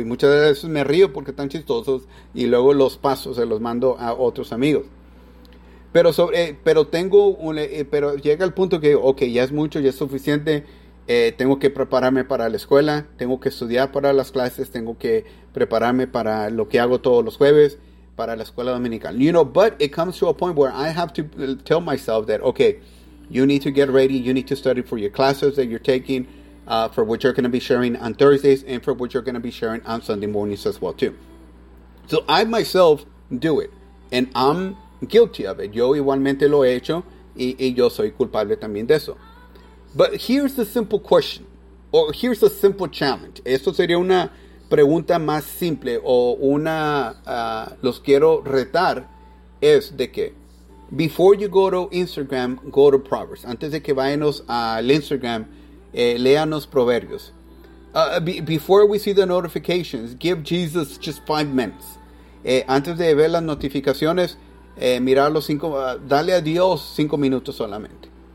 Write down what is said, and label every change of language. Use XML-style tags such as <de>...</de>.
<es>Y muchas veces me río porque están chistosos y luego los paso, se los mando a otros amigos. Pero llega el punto que digo, okay, ya es mucho, ya es suficiente, tengo que prepararme para la escuela, tengo que estudiar para las clases, tengo que prepararme para lo que hago todos los jueves, para la escuela dominical.</es> <en>You know, but it comes to a point where I have to tell myself that, okay, you need to get ready, you need to study for your classes that you're taking, for which you're going to be sharing on Thursdays, and for which you're going to be sharing on Sunday mornings as well, too. So I myself do it, and I'm guilty of it.</en> <es>Yo igualmente lo he hecho y yo soy culpable también de eso.</es> <en>But here's the simple question, or here's a simple challenge.</en> <es>Esto sería una pregunta más simple o una los quiero retar es de que</es> <en>before you go to Instagram, go to Proverbs.</en> <es>Antes de que váyanos al Instagram, léanos Proverbios.</es> <en>Before we see the notifications, give Jesus just 5 minutes.</en> <es>Antes de ver las notificaciones, mirar los cinco, dale a Dios 5 minutos solamente.</es>